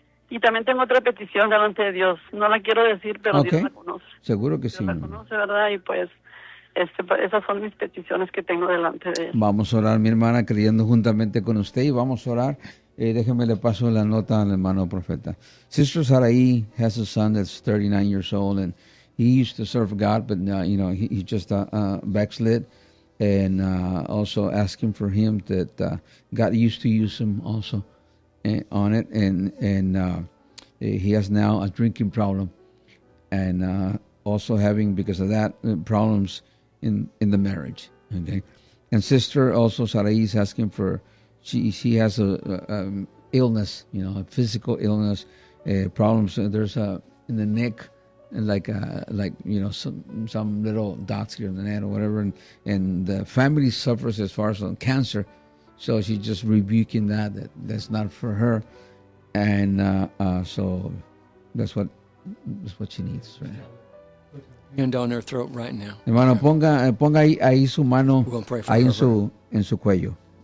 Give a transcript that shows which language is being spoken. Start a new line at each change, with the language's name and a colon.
Spanish: Y también tengo otra petición delante de Dios, no la quiero decir, pero okay. Dios la conoce, seguro que Dios sí la conoce, verdad. Y pues esas son mis peticiones que tengo delante de él. Vamos a orar, mi hermana, creyendo juntamente con usted, y vamos a orar. Déjeme le paso la nota al hermano profeta.
English: Sister Sarai has a son that's 39 years old, and he used to serve God, but now, you know, he just backslid, and also asking for him that God used to use him also on it, and he has now a drinking problem, and also having, because of that, problems in the marriage, okay? And Sister also Sarai is asking for, She has a illness, you know, a physical illness, problems. There's a in the neck, like you know, some little dots here in the neck or whatever. And the family suffers as far as on cancer, so she's just rebuking that that's not for her, and so that's what she needs right now. Hand on her throat right now.
Spanish: Hermano, ponga ahí su mano ahí en su cuello.